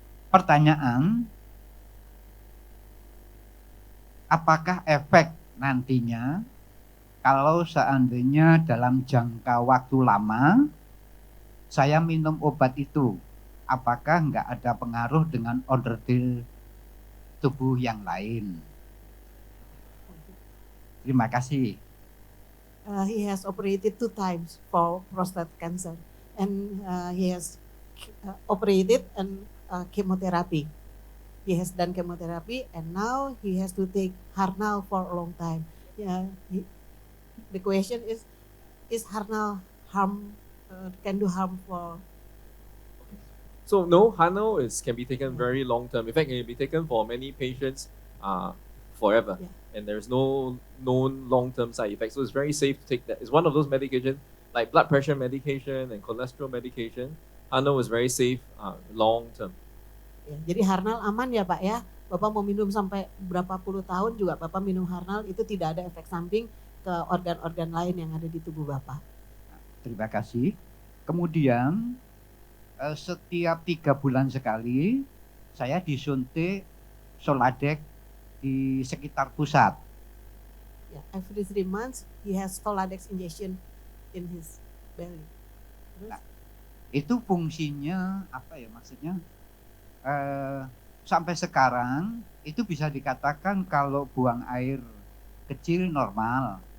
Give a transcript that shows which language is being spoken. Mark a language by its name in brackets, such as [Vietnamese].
[Indonesian] Pertanyaan, apakah efek nantinya kalau seandainya dalam jangka waktu lama saya minum obat itu, apakah nggak ada pengaruh dengan order tubuh yang lain? Terima kasih. [English] He has operated 2 times for prostate cancer, and he has operated and chemotherapy. He has done chemotherapy, and now he has to take Harnal for a long time. The question is Harnal can do harm for? So no, Hano can be taken very long term. In fact, it can be taken for many patients forever. Yeah. And there's no known long-term side effects. So it's very safe to take that. It's one of those medications like blood pressure medication and cholesterol medication. Hano is very safe long-term. [Indonesian] Ya, jadi Harnal aman ya Pak ya. Bapak mau minum sampai berapa puluh tahun juga Bapak minum Harnal itu tidak ada efek samping ke organ-organ lain yang ada di tubuh Bapak. Terima kasih. Kemudian setiap 3 bulan sekali saya disuntik Soladex di sekitar pusat. [English] Yeah, every 3 months he has Soladex injection in his belly. [Indonesian] Nah, itu fungsinya apa ya maksudnya? Sampai sekarang itu bisa dikatakan kalau buang air kecil normal.